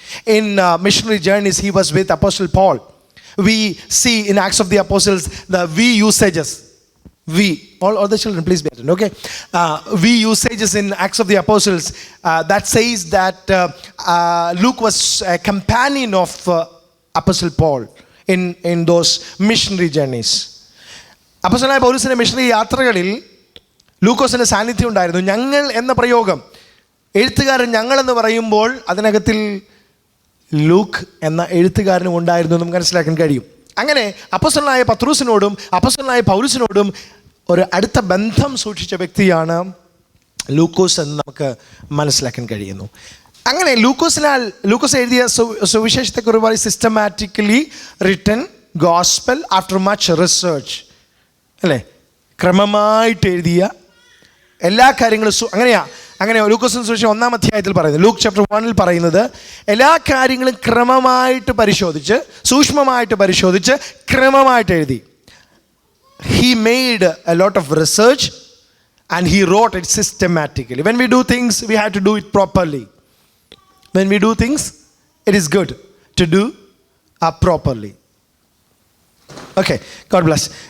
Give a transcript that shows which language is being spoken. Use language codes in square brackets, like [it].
[en] In missionary journeys, he was with Apostle Paul. We see in Acts of the Apostles the we usages. We, all the children, please be attentive, okay? We usages in Acts of the Apostles that says that Luke was a companion of Apostle Paul in those missionary journeys. [ml] അപ്പോസ്തലനായ പൗലോസിന്റെ missionary യാത്രകളിൽ ലൂക്കോസിന്റെ സാന്നിധ്യം ഉണ്ടായിരുന്നു. ഞങ്ങൾ എന്ന പ്രയോഗം, എഴുത്തുകാരൻ ഞങ്ങൾ എന്ന് പറയുമ്പോൾ അതിനകത്തിൽ ലൂക്ക് എന്ന എഴുത്തുകാരനും ഉണ്ടായിരുന്നു എന്ന് മനസ്സിലാക്കാൻ കഴിയും. അങ്ങനെ അപ്പോസ്തലനായ പത്രോസിനോടും അപ്പോസ്തലനായ പൗലോസിനോടും ഒരു അടുത്ത ബന്ധം സൂക്ഷിച്ച വ്യക്തിയാണ് ലൂക്കോസ് എന്ന് നമുക്ക് മനസ്സിലാക്കാൻ കഴിയുന്നു. അങ്ങനെ ലൂക്കോസ് എഴുതിയ സുവിശേഷത്തെക്കുറിച്ച് [en] systematically written gospel after much research, [ml] അല്ലേ? ക്രമമായിട്ട് എഴുതിയ എല്ലാ കാര്യങ്ങളും അങ്ങനെ ലൂക്കോസിന്റെ സുവിശേഷം 1-ാം അധ്യായത്തിൽ പറയുന്നത്, ലൂക്ക് ചാപ്റ്റർ 1 പറയുന്നത് എല്ലാ കാര്യങ്ങളും ക്രമമായിട്ട് പരിശോധിച്ച്, സൂക്ഷ്മമായിട്ട് പരിശോധിച്ച്, ക്രമമായിട്ട് എഴുതി. [en] He made a lot of research and he wrote it systematically. When we do things, we have to do it properly. When we do things, it is good to do properly. Okay, God bless.